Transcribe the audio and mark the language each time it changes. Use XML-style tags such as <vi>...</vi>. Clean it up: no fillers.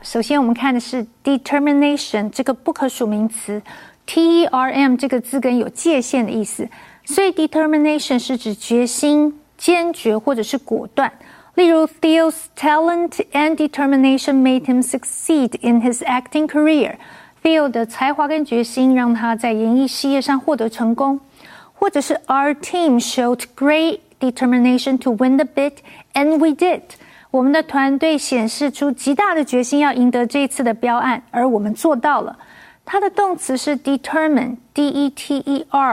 <zh>首先我们看的是 determination 这个不可数名词 T-E-R-M 这个字根有界限的意思，所以 determination 是指决心、坚决或者是果断。</zh> <en>例如 Theo's talent and determination made him succeed in his acting career.</en> <zh>Theo 的才华跟决心让他在演艺事业上获得成功。</zh> <en>或者是 Our team showed great determination to win the bid, and we did.</en> <zh>我们的团队显示出极大的决心要赢得这一次的标案，而我们做到了。它的动词是 determine, D-E-T-E-R-M-I-N-E。</zh>